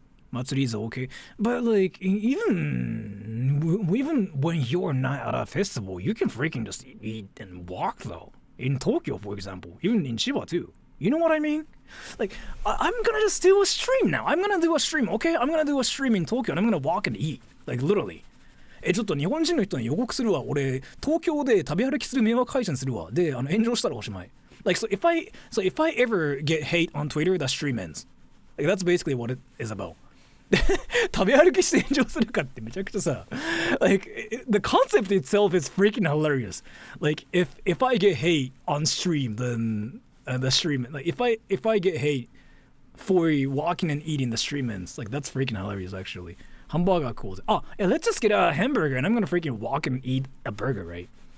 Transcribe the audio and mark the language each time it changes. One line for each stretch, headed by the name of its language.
English: Matsuri is okay, but like even when you're not at a festival, you can freaking just eat and walk though. In Tokyo, for example, even in Chiba too. You know what I mean? Like I'm gonna just do a stream now. I'm gonna do a stream, okay? I'm gonna do a stream in Tokyo and I'm gonna walk and eat, like literally.
Japanese: ちょっと日本人の人に予告するわ。俺東京で食べ歩きする迷惑配信するわ。で炎上したらおしまい。
English: Like so if I ever get hate on Twitter, the stream ends. Like that's basically what it is about.
Japanese: 食べ歩きして炎上するかってめちゃくちゃさ
English: like the concept itself is freaking hilarious. Like if I get hate on stream, then the stream, like if I get hate for walking and eating, the stream ends. Like that's freaking hilarious actually. Hamburger cool. Oh, yeah, let's just get a hamburger and I'm gonna freaking walk and eat a burger, right?